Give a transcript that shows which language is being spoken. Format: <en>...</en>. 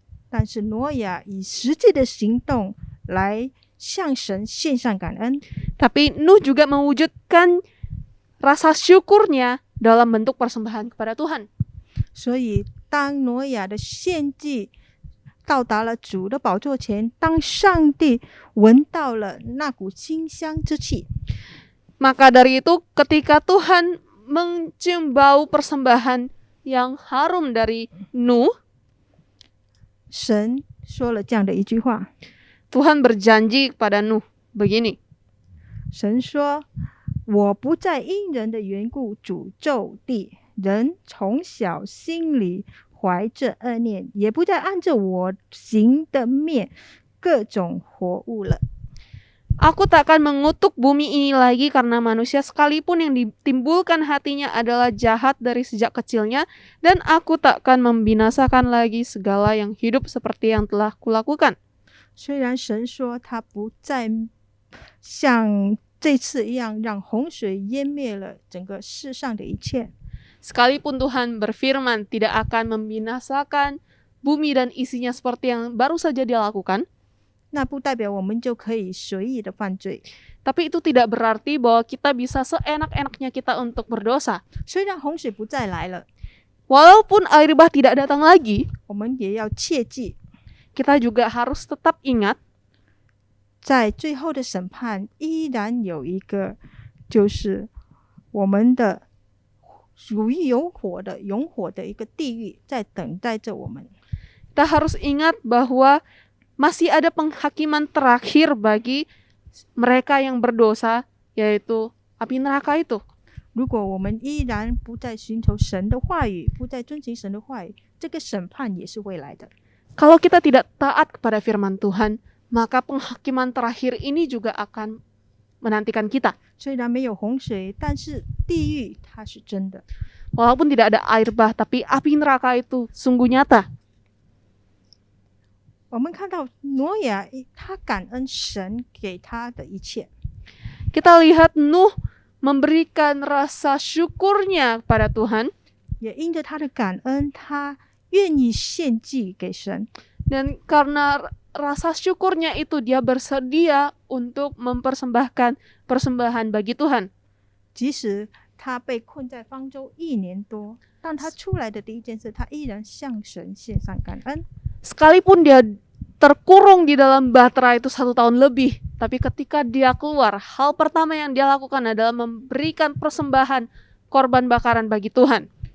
<zh>但是挪亚以实际的行动来向神献上感恩。</zh> <id>tapi Nuh juga mewujudkan rasa syukurnya dalam bentuk persembahan kepada Tuhan.</id> <zh>所以，当挪亚的献祭到达了主的宝座前，当上帝闻到了那股馨香之气，</zh> <id>Maka dari itu ketika Tuhan mencium bau persembahan yang harum dari Nuh,</id> <zh>神说了这样的一句话：</zh> <id>Tuhan berjanji kepada Nuh begini.</id> <zh>神说：“我不再因人的缘故诅咒地，人从小心里怀着恶念，也不再按着我行的灭各种活物了。”</zh> <id>Aku tak akan mengutuk bumi ini lagi karena manusia sekalipun yang ditimbulkan hatinya adalah jahat dari sejak kecilnya, dan aku tak akan membinasakan lagi segala yang hidup seperti yang telah kulakukan.</id> <zh>虽然神说他不再像这次一样让洪水淹灭了整个世上的一切，</zh> <id>Sekalipun Tuhan berfirman tidak akan membinasakan bumi dan isinya seperti yang baru saja dia lakukan,</id> <zh>那不代表我们就可以随意的犯罪。</zh> <id>tapi itu tidak berarti bahwa kita bisa seenak-enaknya kita untuk berdosa.</id> <zh>虽然洪水不再来了，</zh> <id>Walaupun air bah tidak datang lagi,</id> <zh>我们也要切记，</zh> <id>kita juga harus tetap ingat</id> <zh>在最后的审判依然有一个，就是我们的属于永火的一个地狱在等待着我们。</zh> <id>Kita harus ingat bahwa masih ada penghakiman terakhir bagi mereka yang berdosa, yaitu api neraka itu.</id> <zh>如果我们依然不再寻求神的话语，不再遵行神的话语，这个审判也是未来的。</zh> <id>Kalau kita tidak taat kepada firman Tuhan, maka penghakiman terakhir ini juga akan menantikan kita.</id> <zh>虽然没有洪水，但是地狱它是真的。</zh> <id>Walaupun tidak ada air bah, tapi api neraka itu sungguh nyata.</id> <zh>我们看到挪亚，他感恩神给他的一切。</zh> <id>Kita lihat Nuh memberikan rasa syukurnya kepada Tuhan.</id> <zh>也因着他的感恩，他愿意献祭给神。</zh> <id>Dan karena rasa syukurnya itu dia bersedia untuk mempersembahkan persembahan bagi Tuhan.</id> <zh>即使他被困在方舟1年多，但他出来的第一件事，他依然向神献上感恩。</zh> <id>Sekalipun dia terkurung di dalam bahtera itu 1 tahun lebih, tapi ketika dia keluar, hal pertama yang dia lakukan adalah memberikan persembahan korban bakaran bagi Tuhan.</id>